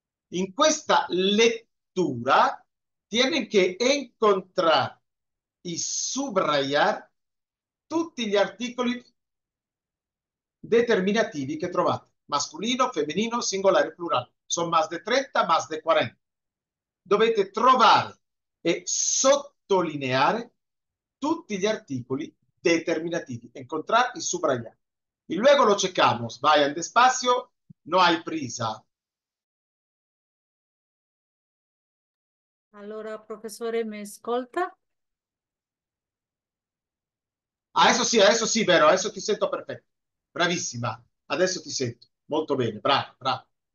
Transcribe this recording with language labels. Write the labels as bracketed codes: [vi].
[es] In questa lettura tienen que encontrar y subrayar tutti gli articoli determinativi che trovate. Masculino, femenino, singolare, plurale. Son más de 30, más de 40. [it] dovete trovare e sottolineare tutti gli articoli determinativi, encontrar y subrayar. [es] Y luego lo checamos. Vayan despacio, no hay prisa. [it] Allora, professore, mi ascolta? Adesso sì, vero, adesso ti sento perfetto. Bravissima, adesso ti sento. Molto bene, bravo, bravo.